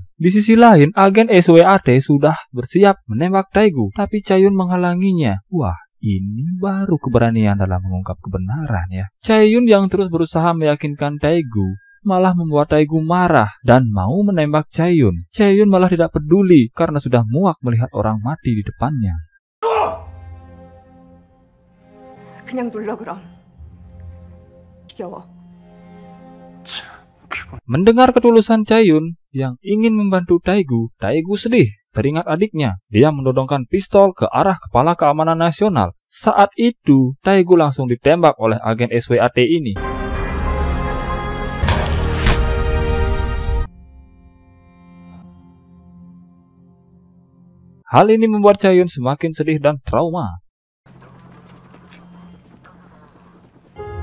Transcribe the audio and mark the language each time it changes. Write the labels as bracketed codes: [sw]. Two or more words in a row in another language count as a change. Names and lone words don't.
[id] Di sisi lain, agen SWAT sudah bersiap menembak Tae-gu, tapi Chae-yun menghalanginya. Wah, ini baru keberanian dalam mengungkap kebenaran ya. Chae-yun yang terus berusaha meyakinkan Tae-gu malah membuat Tae-gu marah dan mau menembak Chae-yun. Chae-yun malah tidak peduli karena sudah muak melihat orang mati di depannya. [ko] 그냥 눌러 그럼. 지겨워. [id] Mendengar ketulusan Chae-yun yang ingin membantu Tae-gu, Tae-gu sedih teringat adiknya. Dia menodongkan pistol ke arah Kepala Keamanan Nasional. Saat itu, Tae-gu langsung ditembak oleh agen SWAT ini. Hal ini membuat Chae-yun semakin sedih dan trauma.